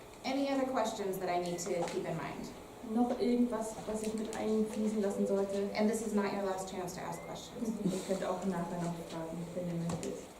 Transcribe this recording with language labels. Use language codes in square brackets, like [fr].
[en] Any other questions that I need to keep in mind? [de] Noch irgendwas, was ich mit einfließen lassen sollte? [en] And this is not your last chance to ask questions. [de] Ihr könnt auch nachher noch fragen, wenn ihr möchtet.